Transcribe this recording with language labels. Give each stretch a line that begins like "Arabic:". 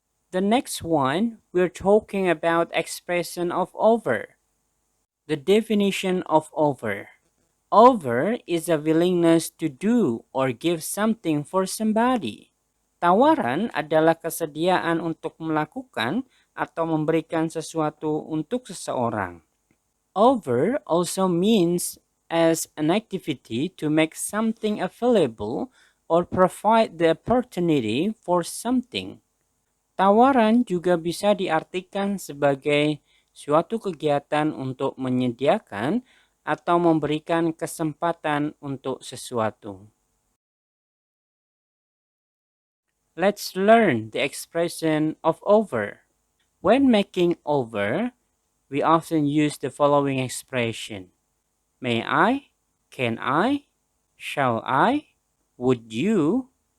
English: The next one, we're talking about expression of over. The definition of over. Over is a willingness to do or give something for somebody.
Indonesian: Tawaran adalah kesediaan untuk melakukan atau memberikan sesuatu untuk seseorang.
English: Offer also means as an activity to make something available or provide the opportunity for something.
Indonesian: Tawaran juga bisa diartikan sebagai suatu kegiatan untuk menyediakan atau memberikan kesempatan untuk sesuatu.
English: Let's learn the expression of offer. When making offer, we often use the following expression. May I? Can I? Shall I? Would you?